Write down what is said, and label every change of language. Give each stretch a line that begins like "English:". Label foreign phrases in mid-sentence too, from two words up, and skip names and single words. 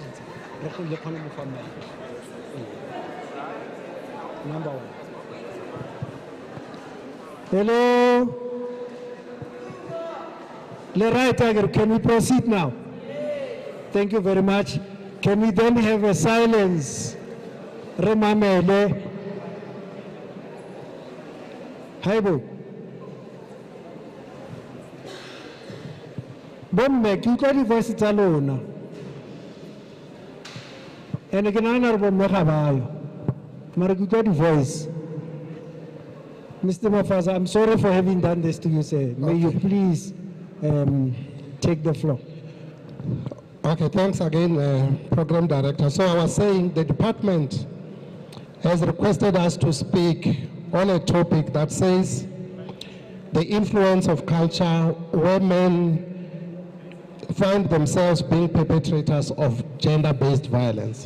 English: Number one. Hello? Right, Tiger, can we proceed now? Thank you very much. Can we then have a silence?
Tswana: Remamele. Haibo. Bomme, ke utlwa di-voice tsa lona. And ke nagana gore bomme ga bayo. Mara ke utlwa di-voice. Mr.
English: Mafaza, I'm sorry for having done this to you, sir. May you please take the floor. Okay, thanks again, Program Director. So I was saying the department has requested us to speak on a topic that says the influence of culture where men find themselves being perpetrators of gender-based violence.